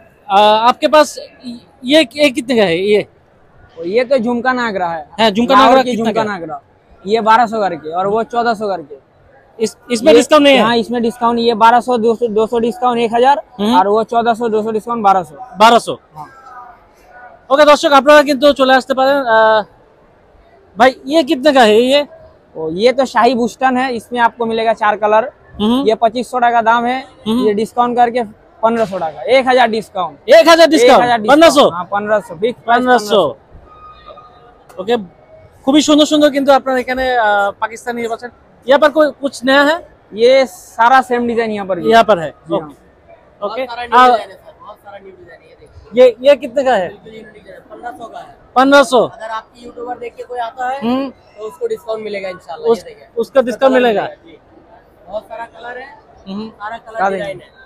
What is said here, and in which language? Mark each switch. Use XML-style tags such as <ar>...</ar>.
<hi>आपके पास ये कितने का है? ये तो झुमका नागरा है। झुमका नागरा की झुमका नागरा, ये 1200 करके, और वो 1400 करके। इसमें डिस्काउंट नहीं है? हाँ, इसमें डिस्काउंट। ये 1200 200 डिस्काउंट 1000, और वो 1400 200 डिस्काउंट 1200। हाँ।</hi> <bn>ओके दर्शक, আপনারা কিন্তু চলে আসতে পারেন।</bn> <hi>भाई ये कितने का है? ये तो शाही बुस्टन है, इसमें आपको मिलेगा 4 कलर। ये 2500 का दाम है। ये डिस्काउंट करके 1500 টাকা।</hi> <bn>1000 ডিসকাউন্ট। 1000 ডিসকাউন্ট 1500।</bn> <hi>हाँ, 1500 फिक्स 1500।</hi> <bn>ओके, খুবই সুন্দর সুন্দর কিন্তু আপনারা এখানে পাকিস্তানি পাচ্ছেন।</bn> <hi>यहाँ पर कोई कुछ नया है? ये सारा सेम डिजाइन यहाँ पर है। ओके ये कितने का है? 1500 का है। 1500। अगर आपकी यूट्यूबर देख के कोई आता है तो उसको डिस्काउंट मिलेगा इंशाल्लाह। ये देखिए उसका डिस्काउंट मिलेगा। बहुत सारा कलर है, सारा कलर डिजाइन है।</hi>